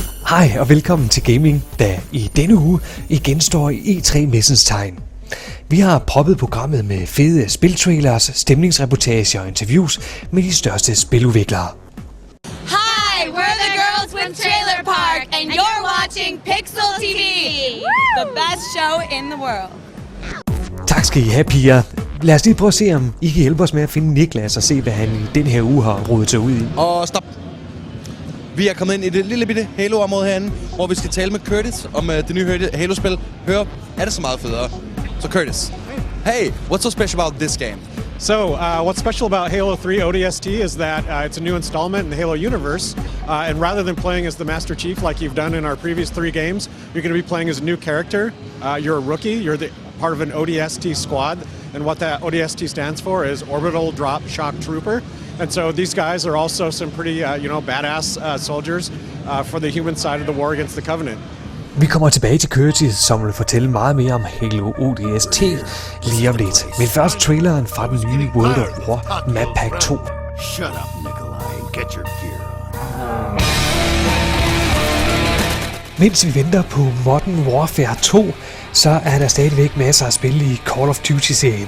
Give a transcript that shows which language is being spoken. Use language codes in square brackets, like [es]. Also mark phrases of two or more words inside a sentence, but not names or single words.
[da] Hej og velkommen til Gaming, der i denne uge igen står i E3-messens tegn. Vi har proppet programmet med fede spiltrailers, stemningsreportager og interviews med de største spiludviklere. [en] Hi, we're the girls with Trailer Park, and you're watching Pixel TV, the best show in the world. [da] Tak skal I have, piger. Lad os lige prøve at se, om I kan hjælpe os med at finde Niklas og se, hvad han i den her uge har rodet sig ud i. Og stop. Vi er kommet ind i det lille bitte Halo-område herinde, hvor vi skal tale med Curtis om det nye Halo-spil. Hør, er det så meget federe? [en] Så Curtis, hey, what's so special about this game? So, what's special about Halo 3 ODST is that it's a new installment in the Halo universe, and rather than playing as the Master Chief like you've done in our previous 3 games, you're going to be playing as a new character. You're a rookie, you're part of an ODST squad, and what that ODST stands for is Orbital Drop Shock Trooper. And so these guys are also some pretty, badass soldiers for the human side of the war against the Covenant. [da] Vi kommer tilbage til Curtis, som vil fortælle meget mere om Halo ODST lige om lidt. Men først traileren fra den nye World of War Map Pack 2. [en] Shut up, Nikolai, and get your gear on. [da] Mens vi venter på Modern Warfare 2, så er der stadigvæk masser af spil i Call of Duty-serien.